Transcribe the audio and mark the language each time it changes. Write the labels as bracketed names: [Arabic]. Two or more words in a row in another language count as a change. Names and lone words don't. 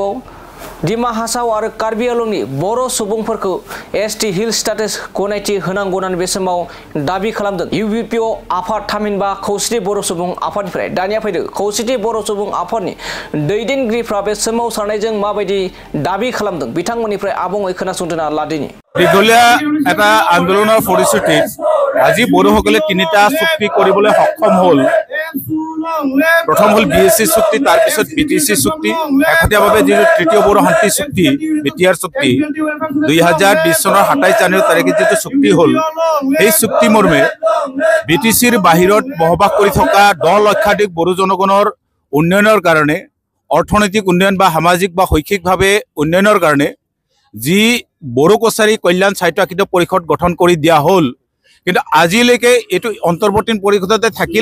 [Bodo] डिमा हासाव आरो कार्बि आलंनि बर' सुबुंफोरखौ ST हिल स्टेटास गनायथि होनांगौ होननानै बे समाव दाबि खालामदों इउबिपिअ आफाद थामहिनबा खौसेथि बर' सुबुं आफादनिफ्राय। दानिया फैदो खौसेथि बर' सुबुं आफादनि दैदेनगिरिफ्रा बे सोमावसारनायजों माबायदि दाबि खालामदों बिथांमोननिफ्राय आबुङै खोनासंना लादिनि। [Assamese] দীঘলীয়া এটা আন্দোলনৰ ফলশ্ৰুতিত আজি বড়োসকলে 3টা চুক্তি কৰিবলৈ সক্ষম হ'ল। প্ৰথম হ'ল BSC চুক্তি, তাৰপিছত BTC চুক্তি, শেহতীয়াভাৱে যিটো তৃতীয় বড়ো শান্তি চুক্তি BTR চুক্তি 2020 চনৰ 27 জানুৱাৰী তাৰিখে যিটো চুক্তি হ'ল, এই চুক্তি মৰ্মে BTCৰ বাহিৰত বসবাস কৰি থকা 10 লক্ষাধিক বড়ো জনগণৰ উন্নয়নৰ কাৰণে, অৰ্থনৈতিক উন্নয়ন বা সামাজিক বা শৈক্ষিকভাৱে উন্নয়নৰ কাৰণে যি বড়ো কছাৰী কল্যাণ স্বায়ত্তশাসিত পৰিষদ গঠন কৰি দিয়া হ'ল, কিন্তু আজিলৈকে এইটো অন্তৰ্বৰ্তী পৰিষদতে থাকিল।